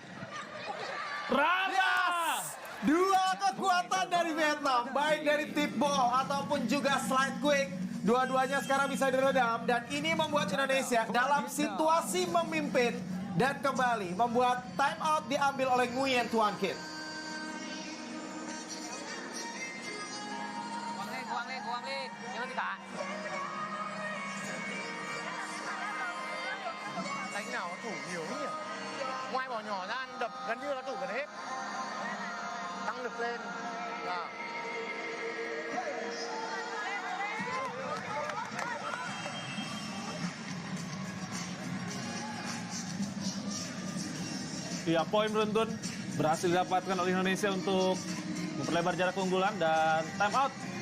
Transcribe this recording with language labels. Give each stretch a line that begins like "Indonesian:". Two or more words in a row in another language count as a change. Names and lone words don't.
Indonesian: Rara! Dua kekuatan dari Vietnam, baik dari
English: tip ball
Indonesian: ataupun juga
English: slide quick.
Indonesian: Dua-duanya sekarang bisa diredam dan ini membuat Indonesia dalam situasi memimpin dan kembali membuat
English: time out
Indonesian: diambil oleh Nguyen Tuan Kit.
Vietnamese: Quang lên, nhớ gì cả. Đánh nào nó thủ nhiều lắm nhỉ. Ngoài bỏ nhỏ ra đập gần như là thủ gần hết. Tăng lực lên. Đó.
Indonesian: Ya, poin beruntun berhasil didapatkan oleh Indonesia untuk memperlebar jarak keunggulan dan
English: time out.